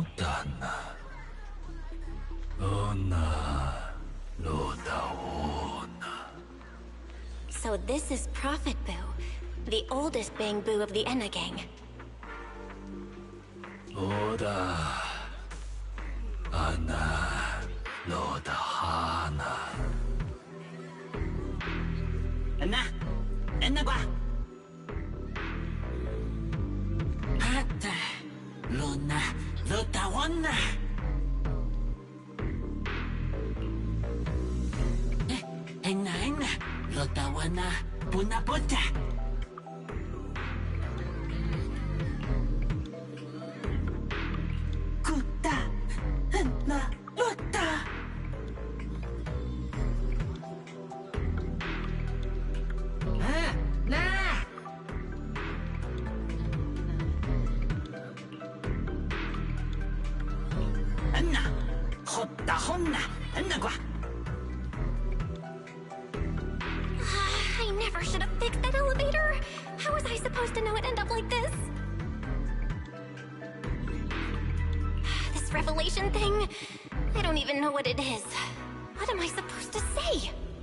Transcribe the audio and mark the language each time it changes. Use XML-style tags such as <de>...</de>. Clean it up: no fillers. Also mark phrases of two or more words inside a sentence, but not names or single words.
<en>Ona, Loda, So this is Prophet Boo, the oldest Bang Boo of the Enna gang. Loda, Anna, Loda Hana. Enna qua. Hata, Luna, Loda Wana. Enna, Loda Wana, Puna Pota. Kuta, Enna, Loda. Enna, Hotta Honna, Enna qua. I never should have fixed that elevator. How was I supposed to know it'd end up like this? This revelation thing, I don't even know what it is. What am I supposed to say?</en>